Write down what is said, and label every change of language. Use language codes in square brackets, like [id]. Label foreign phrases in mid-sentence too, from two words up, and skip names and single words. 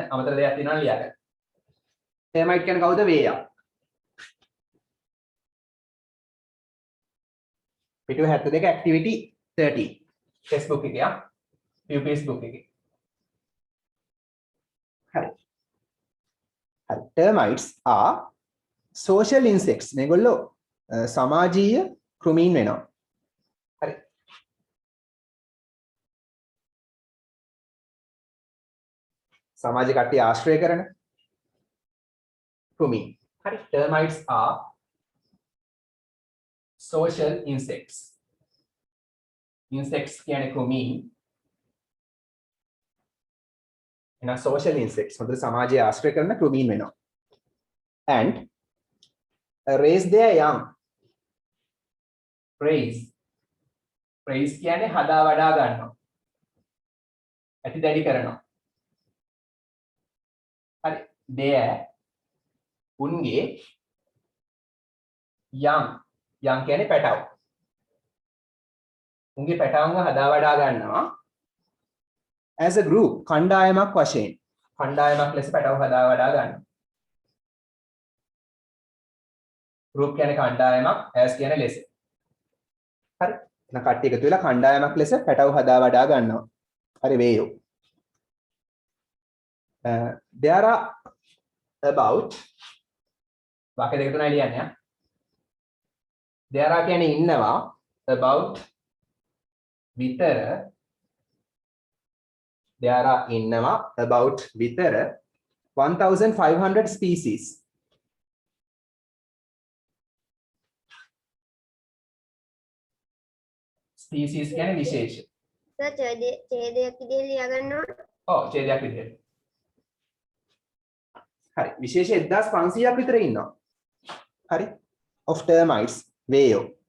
[si] අමතර දෙයක් තියෙනවා නම් ලියාගන්න. termite කියන්නේ කවුද? වේයා. පිටුව 72 activity 30 Facebook එකේ යා [en] UPS book [si] එකේ. හරි. හරි. [en] termites are social insects. [si] මේගොල්ලෝ සමාජීය කෘමීන් වෙනවා. හරි. සමාජ කට්ටිය ආශ්‍රය කරන කෘමීන්. හරි. [en] termites are social insects. [si] Insects කියන්නේ කෘමීන්. එන [en] social insects [si] හොඳ සමාජයේ ආශ්‍රය කරන කෘමීන් වෙනවා. [en] And raise their young. [si] Raise කියන්නේ හදා වඩා ගන්නවා. ඇති දැඩි කරනවා. හරි. their උන්ගේ young කියන්නේ පැටව. උන්ගේ පැටවුන්ව හදා වඩා ගන්නවා. [en] as a group [si] කණ්ඩායමක් වශයෙන්. කණ්ඩායමක් ලෙස පැටව හදා වඩා ගන්නවා. group කියන්නේ කණ්ඩායමක්, as කියන්නේ ලෙස. හරි. එහෙනම් කට්ටිය එකතු වෙලා කණ්ඩායමක් ලෙස පැටව හදා වඩා ගන්නවා. හරි වේයෝ. [en] there are about [si] වාක්‍ය දෙක තුනයි ලියන්නේ ආ. [en] there are [si] කියන්නේ ඉන්නවා about විතර [en] there are [si] ඉන්නවා about විතර 1500 species. species කියන්නේ විශේෂ. සර් ඡේදයක් විදිහට ලියා ගන්නවා. ඔව් ඡේදයක් විදිහට. හරි විශේෂ 1500ක් විතර ඉන්නවා. හරි [en] of termites [si] වේයෝ.